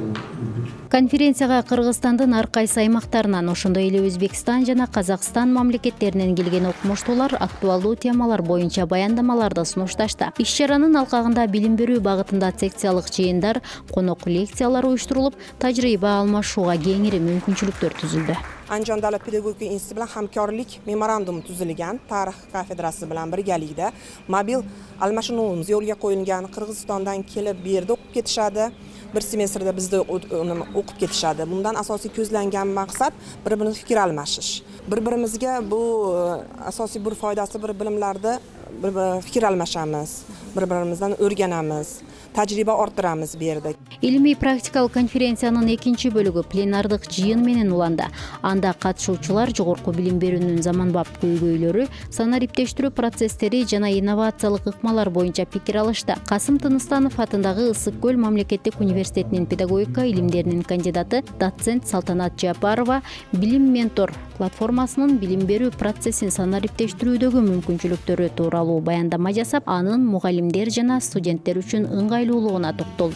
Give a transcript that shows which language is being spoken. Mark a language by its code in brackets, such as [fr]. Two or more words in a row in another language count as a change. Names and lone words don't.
[ky] Конференцияга Кыргызстандын ар кайсы аймактарынан, ошондой эле Өзбекстан жана Казакстан мамлекеттеринен келген окумуштуулар актуалдуу темалар боюнча баяндамаларды сунушташты. Иш-чаранын алкагында билим берүү багытында секциялык жыйындар, конок лекциялар уюштурулуп, тажрыйба алмашууга кеңири мүмкүнчүлүктөр түзүлдү. [uz] Andijon davlat pedagogika instituti bilan hamkorlik memorandumi tuzilgan. Tarix kafedrasi bilan birgalikda mobil almashinuvimiz yo'lga qo'yilgan. Qirg'izistondan kelib bu yerda o'qib ketishadi. Bir semestrda bizda o'qib ketishadi. Bundan asosiy ko'zlangan maqsad bir-birini fikr almashish. Bir-birimizga bu asosiy bir foydasi bir bilimlarda bir fikr almashamiz, bir-birimizdan o'rganamiz. Tajriba orttiramiz bu yerda. [ky] Илимий практикалык конференциянын экинчи бөлүгү пленардык жыйын менен уланды. Анда катышуучулар жогорку билим берүүнүн заманбап көйгөйлөрү, санариптештирүү процесстери жана инновациялык ыкмалар боюнча пикир алышты. Касым Тыныстанов атындагы Ысык Көл мамлекеттик университетинин педагогика илимдеринин кандидаты доцент Салтанат Жапарова билим ментор платформасынын билим берүү процессин санариптештирүүдөгү мүмкүнчүлүктөрү тууралуу баяндама жасап, анын мугалимдер жана студенттер үчүн ыңгайлуулугуна токтолду.